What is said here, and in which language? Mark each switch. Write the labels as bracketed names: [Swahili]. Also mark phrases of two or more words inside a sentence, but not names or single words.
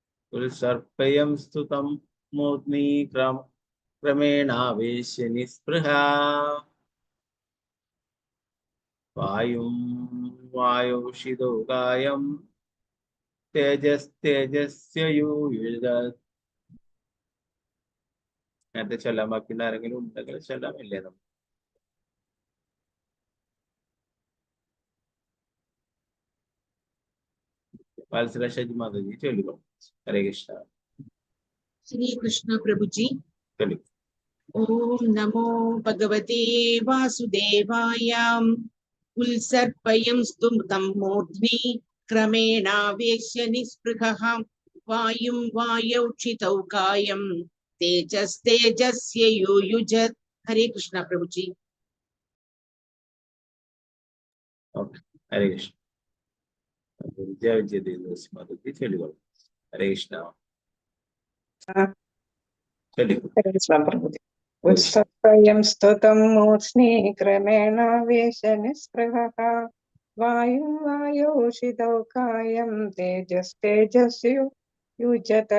[Sanskrit] ഉത്സർപ്പയം സ്തുതം മൂർധ്നി ക്രമേണാവേശ്യ നിസ്പൃഹ വായും വായോഷിതോകായം തേജസ്തേജസ്യൂയുധ. [Malayalam] നേരത്തെ ചൊല്ലാൻ ബാക്കിയുള്ള ആരെങ്കിലും ഉണ്ടെങ്കിൽ ചൊല്ലാമില്ലേ നമ്മൾ? വാത്സല ഷജി മാതാജി ചൊല്ലിക്കോ. ഹരേ കൃഷ്ണ. [Hindi] श्री कृष्ण प्रभु जी। [Malayalam] ചൊല്ലിക്കോ. [Sanskrit] ओम नमो भगवते वासुदेवाय। उल्सर्पयं स्तुतं मूर्ध्नि क्रमेणावेश्य निःस्पृहः वायुं वायौक्षितौ कायं तेजस्तेजस्ययुयुजत्। [Hindi] हरे कृष्ण प्रभु जी। [Malayalam] ഹരേ കൃഷ്ണ. മാതാജി ചൊല്ലിക്കോ. ഹരേ കൃഷ്ണ. ചൊല്ലിക്കോ. [Sanskrit] ഉത്സർപ്പയം സ്തുതം മൂർധ്നി ക്രമേണ വേശ നിസ്പൃഹഃ വായും വായോഷിതൗ കായം തേജസ്തേജസ്യു യുജത.